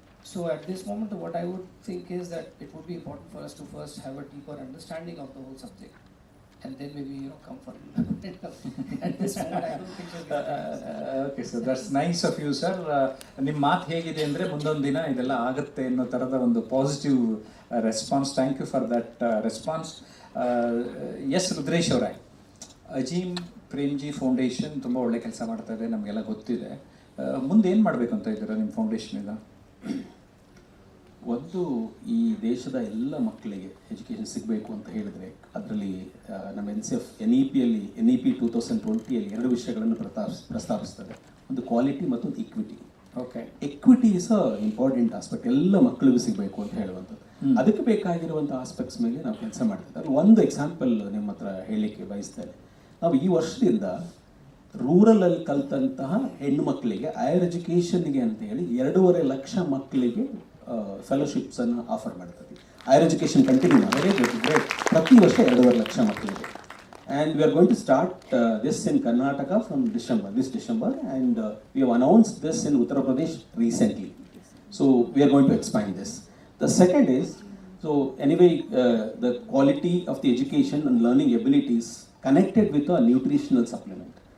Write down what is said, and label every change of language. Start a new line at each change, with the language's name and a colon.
English: So at this moment, what I would think is that it would be important for us to first have a deeper understanding of the whole subject, and then maybe come for it. At this moment, I don't think so. Okay sir, that's nice of you sir.
Kannada: ನಿಮ್ಮ ಮಾತು ಹೇಗಿದೆ ಅಂದರೆ ಮುಂದೊಂದು ದಿನ ಇದೆಲ್ಲ ಆಗುತ್ತೆ ಅನ್ನೋ ಥರದ ಒಂದು positive response.
English: Thank you for that response.
Kannada: S Rudresh ಅವರೇ, ಅಜೀಮ್ ಪ್ರೇಮ್ಜಿ ಫೌಂಡೇಶನ್ ತುಂಬ ಒಳ್ಳೆ ಕೆಲಸ ಮಾಡ್ತಾ ಇದೆ, ನಮಗೆಲ್ಲ ಗೊತ್ತಿದೆ. ಮುಂದೆ ಏನು ಮಾಡಬೇಕು ಅಂತ ಇದ್ದೀರಾ ನಿಮ್ಮ ಫೌಂಡೇಶನಿಂದ? ಒಂದು, ಈ ದೇಶದ ಎಲ್ಲ ಮಕ್ಕಳಿಗೆ ಎಜುಕೇಷನ್ ಸಿಗಬೇಕು ಅಂತ ಹೇಳಿದರೆ ಅದರಲ್ಲಿ ನಮ್ಮ NCF NEP 2020 ಎರಡು ವಿಷಯಗಳನ್ನು ಪ್ರಸ್ತಾಪಿಸ್ತದೆ. ಒಂದು ಕ್ವಾಲಿಟಿ ಮತ್ತು ಒಂದು equity. Okay,
English: equity is a important aspect,
Kannada: ಎಲ್ಲ ಮಕ್ಕಳಿಗೂ ಸಿಗಬೇಕು ಅಂತ ಹೇಳುವಂಥದ್ದು. ಅದಕ್ಕೆ ಬೇಕಾಗಿರುವಂಥ ಆಸ್ಪೆಕ್ಟ್ಸ್ ಮೇಲೆ ನಾವು ಕೆಲಸ ಮಾಡ್ತಿದ್ದೆ. ಅದು ಒಂದು ಎಕ್ಸಾಂಪಲ್ ನಿಮ್ಮ ಹತ್ರ ಹೇಳಲಿಕ್ಕೆ ಬಯಸ್ತೇನೆ. ನಾವು ಈ ವರ್ಷದಿಂದ ರೂರಲಲ್ಲಿ ಕಲಿತಂತಹ ಹೆಣ್ಣು ಮಕ್ಕಳಿಗೆ ಹೈಯರ್ ಎಜುಕೇಷನ್ಗೆ ಅಂತ ಹೇಳಿ 2.5 ಲಕ್ಷ ಮಕ್ಕಳಿಗೆ ಫೆಲೋಶಿಪ್ಸನ್ನು ಆಫರ್ ಮಾಡ್ತೀವಿ. ಹೈಯರ್ ಎಜುಕೇಷನ್ ಕಂಟಿನ್ಯೂ ಮಾಡಿ ಪ್ರತಿ ವರ್ಷ 2.5 ಲಕ್ಷ ಮಕ್ಕಳಿಗೆ.
English: And we are going to start this in Karnataka from this December, and we have announced this in Uttar Pradesh recently. So we are going to expand this. The second is, so anyway, the quality of the education and learning abilities connected with a nutritional supplement.